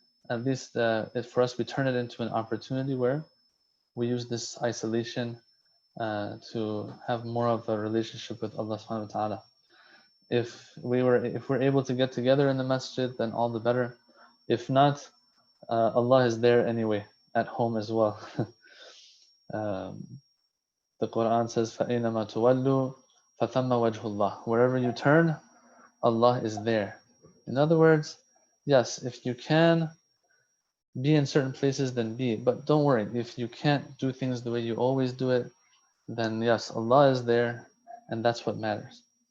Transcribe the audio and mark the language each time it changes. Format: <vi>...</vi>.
<en>At least for us, we turn it into an opportunity where we use this isolation to have more of a relationship with Allah subhanahu wa ta'ala. If we're able to get together in the masjid, then all the better. If not, Allah is there anyway, at home as well. The Quran says,</en> <ar>فَأَيْنَمَا تُوَلُّوا فَثَمَّ وَجْهُ اللَّهِ.</ar> <en>Wherever you turn, Allah is there. In other words, yes, if you can be in certain places, then be. But don't worry, if you can't do things the way you always do it, then yes, Allah is there, and that's what matters.</en>